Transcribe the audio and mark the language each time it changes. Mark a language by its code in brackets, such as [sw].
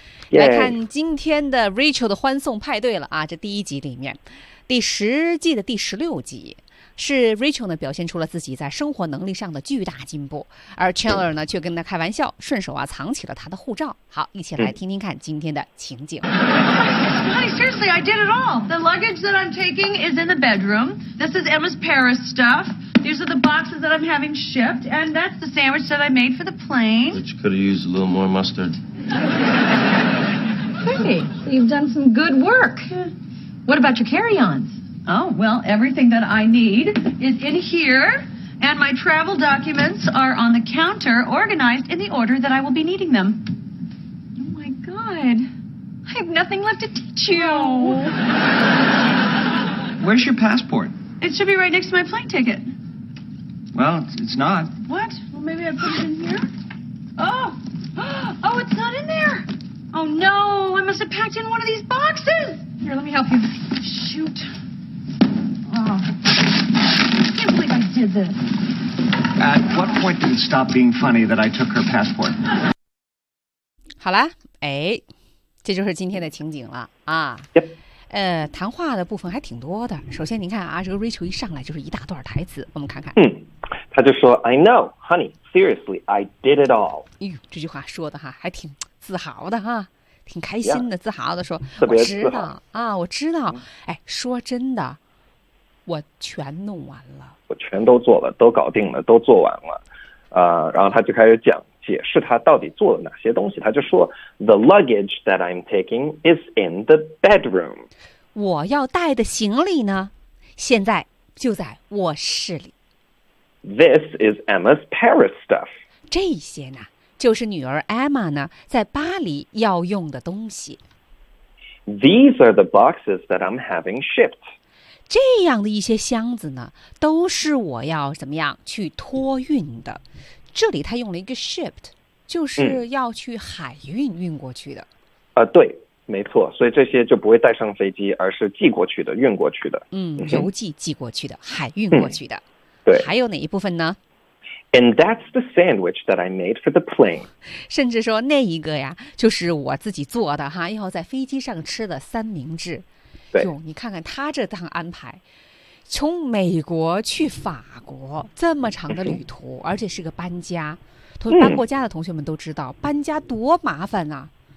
[zh] 来看今天的 Rachel 的欢送派对了啊，这第一集里面，第十季的第十六集。是 Rachel 呢表现出了自己在生活能力上的巨大进步，而 Chandler 呢却跟他开玩笑，顺手啊藏起了他的护照。好，一起来听听看今天的情景。 [en] Hi, seriously, I did it all. The luggage that I'm taking is in the bedroom. This is Emma's Paris stuff. These are the boxes that I'm having shipped, and that's the sandwich that I made for the plane. Which could have used a little more mustard. Hey, you've done some good work. What about your carry-ons? Oh, well, everything that I need is in here, and my travel documents are on the counter, organized in the order that I will be needing them. Oh, my God. I have nothing left to teach you. Where's your passport? It should be right next to my plane ticket. Well, it's not. What? Well, maybe I put it in here? Oh! Oh, it's not in there! Oh, no! I must have packed in one of these boxes! Here, let me help you. Shoot. Oh, I can't believe I did this. At what point did it stop being funny that I took her passport? [zh] 好了，哎，这就是今天的情景了啊。 [en] Yep. [zh] 谈话的部分还挺多的。首先，您看啊，这个 Rachel 一上来就是一大段台词，我们看看。 [en] 他就说，I know, honey, seriously, I did it all. [zh] 哎呦，这句话说的哈，还挺自豪的哈。挺开心的， [en] yeah. [zh] 自豪的说，特别自豪我知道啊，我知道。哎，说真的。我全弄完了，我全都做了，都搞定了，都做完了，然后他就开始讲解释他到底做了哪些东西。 [en] 他就说，The luggage that I'm taking is in the bedroom。 [zh] 我要带的行李呢，现在就在卧室里。 [en] This is Emma's Paris stuff。 [zh] 这些呢，就是女儿 Emma 呢在巴黎要用的东西。 [en] These are the boxes that I'm having shipped。 [zh] 这样的一些箱子呢，都是我要怎么样去托运的。这里他用了一个 shipped， 就是要去海运运过去的。对，没错，所以这些就不会带上飞机，而是寄过去的，运过去的。邮寄寄过去的，海运过去的。对。还有哪一部分呢 [en] ？And that's the sandwich that I made for the plane。 [zh] 甚至说那一个呀，就是我自己做的哈，要在飞机上吃的三明治。哟，你看看他这趟安排，从美国去法国这么长的旅途，而且是个搬家，搬过家的同学们都知道，搬家多麻烦啊！